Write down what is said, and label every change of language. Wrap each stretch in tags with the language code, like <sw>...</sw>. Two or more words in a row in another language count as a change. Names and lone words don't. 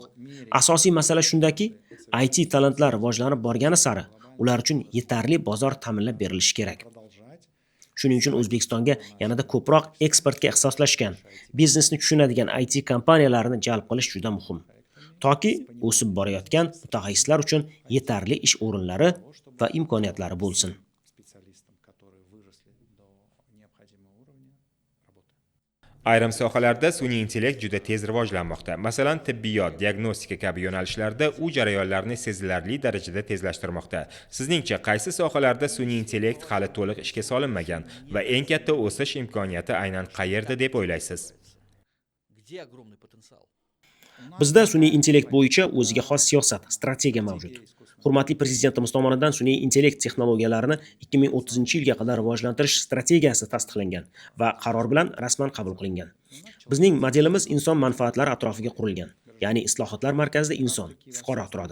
<uz>Asosiy masala shundaki, IT talantlar rivojlanib borgani sari ular uchun yetarli bozor ta'minlab berilishi kerak. Shuning uchun O'zbekistonga yanada ko'proq eksportga ixtisoslashgan, biznesni tushunadigan IT kompaniyalarini jalb qilish juda muhim. Toki o'sib borayotgan mutaxassislar uchun yetarli ish o'rinlari va imkoniyatlari bo'lsin.</uz> <ru>Специалистам, которые выросли до необходимого уровня работы.</ru> <uz>Ayrim sohalarda sun'iy intellekt juda tez rivojlanmoqda. Masalan, tibbiyot, diagnostika kabi yo'nalishlarda u jarayonlarni sezilarli darajada tezlashtirmoqda. Sizningcha qaysi sohalarda sun'iy intellekt hali to'liq ishga solinmagan va eng katta o'sish imkoniyati aynan qayerda deb o'ylaysiz?</uz> <ru>Где огромный потенциал?</ru> <uz>Bizda sun'iy intellekt bo'yicha o'ziga xos siyosat, strategiya mavjud. Hurmatli prezidentimiz tomonidan sun'iy intellekt texnologiyalarini 2030-yilga qadar rivojlantirish strategiyasi tasdiqlangan va qaror bilan rasman qabul qilingan. Bizning modelimiz inson manfaatlari atrofiga qurilgan, ya'ni islohotlar markazida inson, fuqaro turadi.</uz>